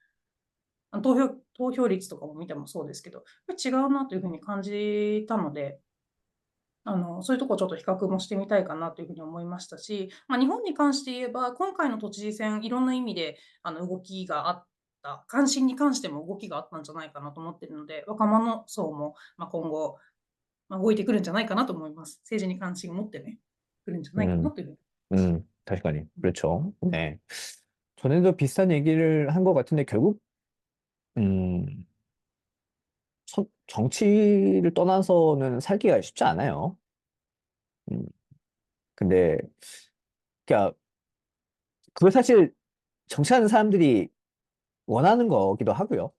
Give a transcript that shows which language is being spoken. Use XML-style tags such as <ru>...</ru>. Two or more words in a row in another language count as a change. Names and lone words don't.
<ja>投票率とかも見てもそうですけど、やっぱり違うなというふうに感じたので、そういうとこちょっと比較もしてみたいかなというふうに思いましたし、日本に関して言えば、今回の都知事選、いろんな意味で動きがあった、関心に関しても動きがあったんじゃないかなと思っているので、若者層も、今後、動いてくるんじゃないかなと思います。政治に関心を持ってね、くるんじゃないかな 음, というふうに思います。</ja> <ko>다시가니. うん。 그렇죠. 네. 전에도 비슷한 얘기를 한 것 같은데, 결국, 음, 정치를 떠나서는 살기가 쉽지 않아요. 음, 근데, 그러니까, 그걸 사실 정치하는 사람들이 원하는 거기도 하고요.</ko>